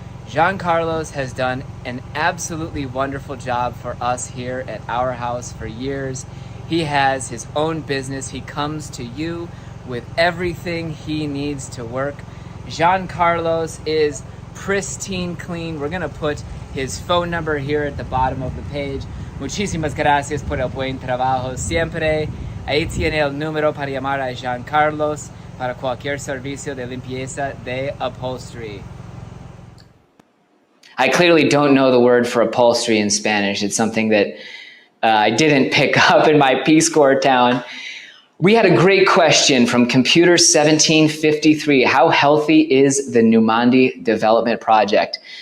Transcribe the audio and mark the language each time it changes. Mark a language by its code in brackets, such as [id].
[en] Jean Carlos has done an absolutely wonderful job for us here at our house for years. He has his own business. He comes to you with everything he needs to work. Jean Carlos is pristine clean. We're gonna put his phone number here at the bottom of the page. [es] Muchísimas gracias por el buen trabajo siempre. Ahí tiene el número para llamar a Jean Carlos para cualquier servicio de limpieza de upholstery. [en] I clearly don't know the word for upholstery in Spanish. It's something that I didn't pick up in my Peace Corps town. We had a great question from Computer 1753. How healthy is the Numandi Development Project?